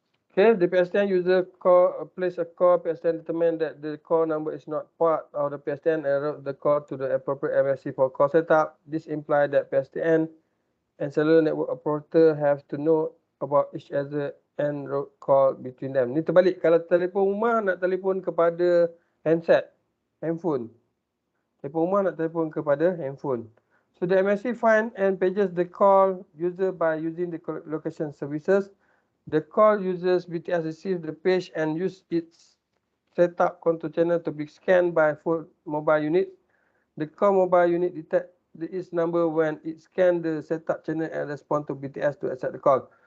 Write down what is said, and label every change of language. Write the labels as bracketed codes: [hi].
[en] Okay, the PSTN user place a call, PSTN determine that the call number is not part of the PSTN and route the call to the appropriate MSC for call setup. This implies that PSTN and cellular network operator have to know about each other and route call between them. [ms] Ni terbalik. Kalau telefon rumah nak telefon kepada handphone. Telefon rumah nak telefon kepada handphone. [en] So the MSC find and pages the call user by using the location services. The call user's BTS receive the page and use its setup control channel to be scanned by full mobile unit. The call mobile unit detect its number when it scan the setup channel and respond to BTS to accept the call.